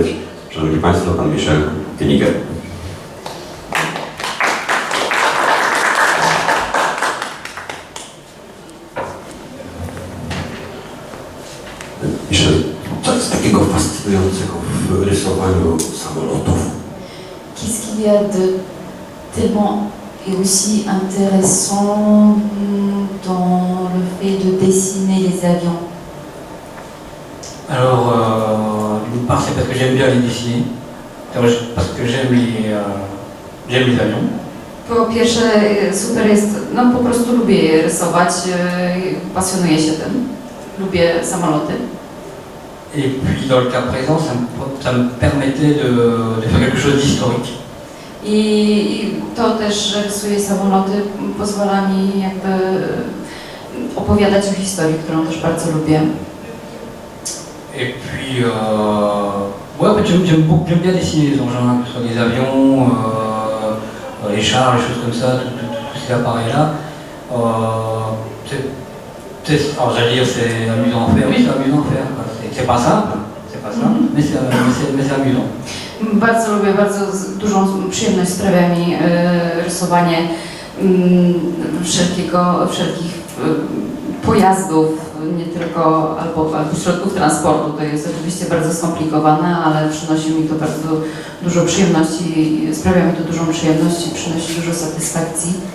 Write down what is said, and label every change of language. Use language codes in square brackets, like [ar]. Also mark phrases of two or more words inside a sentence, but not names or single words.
[pl] Szanowni Państwo, Pan Michel Niger. Michel, co jest takiego fascynującego w rysowaniu samolotów? [fr] Qu'est-ce qu'il y a de tellement et aussi intéressant dans le fait de dessiner les avions? Alors, d'une part, c'est parce que j'aime bien les dessiner, parce que j'aime les avions. [pl] Po pierwsze, super jest, no po prostu lubię je rysować, pasjonuję się tym, lubię samoloty. [fr] Et puis, dans le cas présent, ça me permettait de faire quelque chose d'historique. [pl] I to też, że rysuję samoloty, pozwala mi jakby opowiadać o historii, którą też bardzo lubię. [fr] Et puis, ouais, en fait, j'aime bien dessiner les engins, que ce soit des avions, les chars, les choses comme ça, tous ces appareils-là. Alors j'allais dire c'est amusant à faire, oui c'est amusant à faire. C'est pas simple, mais c'est amusant. [pl] Bardzo lubię, bardzo dużą przyjemność sprawia mi rysowanie wszelkich pojazdów, nie tylko albo środków transportu. To jest oczywiście bardzo skomplikowane, ale przynosi mi to bardzo dużo przyjemności, sprawia mi to dużą przyjemność i przynosi dużo satysfakcji.